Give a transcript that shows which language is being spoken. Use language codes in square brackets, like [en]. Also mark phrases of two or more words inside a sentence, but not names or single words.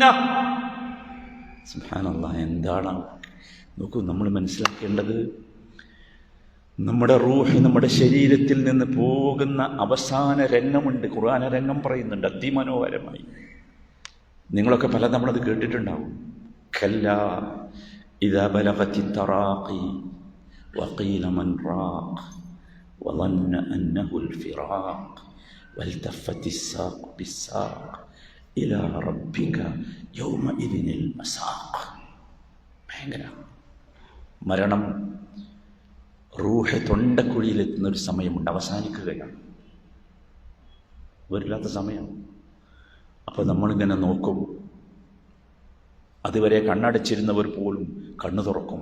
[ml] സുബ്ഹാനല്ലാഹ്, എന്താണ് നോക്കൂ, നമ്മൾ മനസ്സിലാക്കേണ്ടത് നമ്മുടെ റൂഹ് നമ്മുടെ ശരീരത്തിൽ നിന്ന് പോകുന്ന അവസാന രംഗമുണ്ട്. ഖുർആൻ രംഗം പറയുന്നുണ്ട് അതിമനോഹരമായി. നിങ്ങളൊക്കെ പല നമ്മളത് കേട്ടിട്ടുണ്ടാവും. [ar] كلا إذا بلغت التراقي وقيل من راق വظن أنه الفراق والتفت الساق بالساق إلى ربك يومئذ المساق. [ml] ഭയങ്കര മരണം റൂഹ് തൊണ്ടക്കുഴിയിലെത്തുന്നൊരു സമയമുണ്ട്, അവസാനിക്കുകയാണ്, വരില്ലാത്ത സമയം. അപ്പോൾ നമ്മളിങ്ങനെ നോക്കും, അതുവരെ കണ്ണടച്ചിരുന്നവർ പോലും കണ്ണു തുറക്കും.